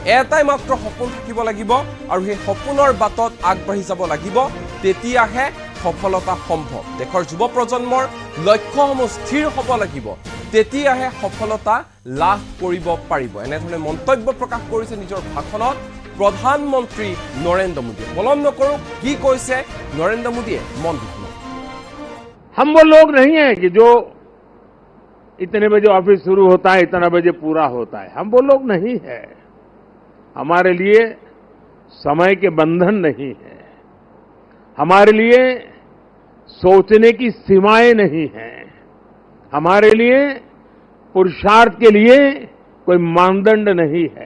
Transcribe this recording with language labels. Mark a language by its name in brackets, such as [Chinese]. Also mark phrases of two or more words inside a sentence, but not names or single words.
[Assamese] এটাই মাত্ৰ সপোন থাকিব লাগিব আৰু সেই সপোনৰ বাটত আগবাঢ়ি যাব লাগিব, তেতিয়াহে সফলতা সম্ভৱ। দেশৰ যুৱ প্ৰজন্মৰ লক্ষ্যসমূহ স্থিৰ হ'ব লাগিব, তেতিয়াহে সফলতা লাভ কৰিব পাৰিব। এনেধৰণে মন্তব্য প্ৰকাশ কৰিছে নিজৰ ভাষণত প্ৰধানমন্ত্ৰী নৰেন্দ্ৰ মোদীয়ে। পলম নকৰো কি কৈছে নৰেন্দ্ৰ মোদীয়ে, মন দি শুনক। [Hindi] हम वो लोग नहीं है कि जो इतने बजे ऑफिस शुरू होता है इतना बजे पूरा होता है, हम वो लोग नहीं है। हमारे लिए समय के बंधन नहीं है, हमारे लिए सोचने की सीमाएं नहीं है, हमारे लिए पुरुषार्थ के लिए कोई मानदंड नहीं है।